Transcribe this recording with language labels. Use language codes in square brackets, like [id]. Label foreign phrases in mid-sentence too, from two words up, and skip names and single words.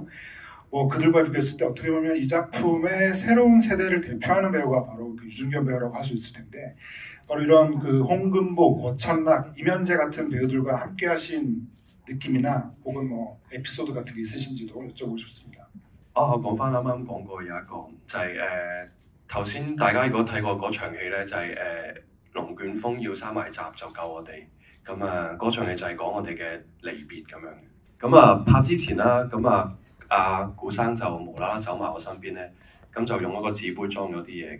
[ko] 뭐 그들과 비교했을 때 어떻게 보면 이 작품의 새로운 세대를 대표하는 배우가 바로 그 유준겸 배우라고 할 수 있을 텐데 바로 이런 그 홍금보, 고천락, 이면재 같은 배우들과 함께 하신 느낌이나 혹은 뭐 에피소드 같은 게 있으신지도 여쭤보고 싶습니다. [yue] 我講翻啱啱講過有一個就係頭先大家如果睇過嗰場戲咧，就係龍捲風要閂埋閘就救我哋。咁嗰場戲就係講我哋嘅離別咁樣。咁拍之前啦，咁阿古生就無啦啦走埋我身邊咧，咁就用一個紙杯裝咗啲嘢嘅。